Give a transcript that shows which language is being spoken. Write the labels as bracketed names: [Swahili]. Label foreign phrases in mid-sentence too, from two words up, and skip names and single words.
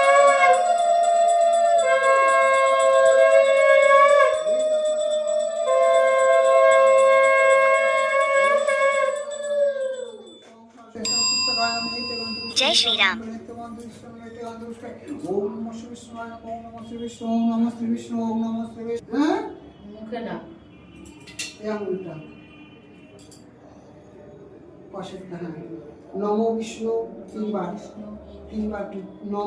[Hindi] जय श्री राम। [Sanskrit] ओम नमः श्री विष्णुवाय नमः ओम नमः श्री विष्णु ओम नमः श्री विष्णु ओम नमः श्री विष्णु [Bangla] মুখে না এই আঙুলটা পাশে হ্যাঁ [Sanskrit] নমো বিষ্ণু [Bangla] তিনবার নম